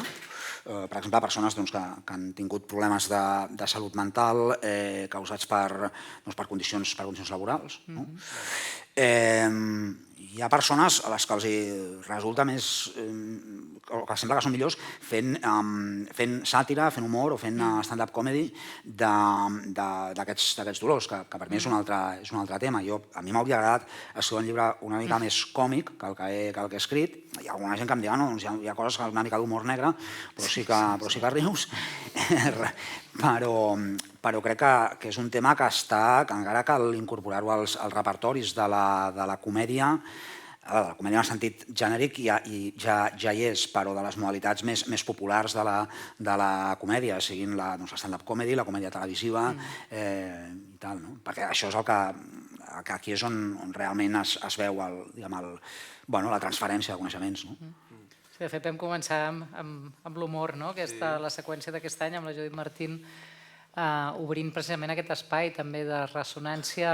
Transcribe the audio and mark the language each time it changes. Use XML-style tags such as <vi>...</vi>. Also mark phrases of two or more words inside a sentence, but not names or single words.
<ca>Per exemple, persones que han tingut problemes de salut mental causats per condicions laborals. Hi ha persones a les que els resulta més, o que sembla que són millors, fent sàtira, fent humor o fent</ca> <en>stand-up comedy</en> <ca>d'aquests dolors, que per mi és un altre tema. A mi m'hauria agradat escriure un llibre una mica més còmic que el que he escrit. Hi ha alguna gent que em diu hi ha coses que una mica d'humor negre, però sí que rius. Però crec que és un tema que encara cal incorporar-ho als repertoris de la comèdia, la comèdia en el sentit genèric ja hi és, però de les modalitats més populars de la comèdia, siguin la</ca> <en>stand-up comedy,</en> <ca>la comèdia televisiva i tal, perquè això és el que aquí és on realment es veu la transferència de coneixements. De fet, vam començar amb l'humor, la seqüència d'aquest any amb la Judit Martín, obrint precisament aquest espai també de ressonància.</ca>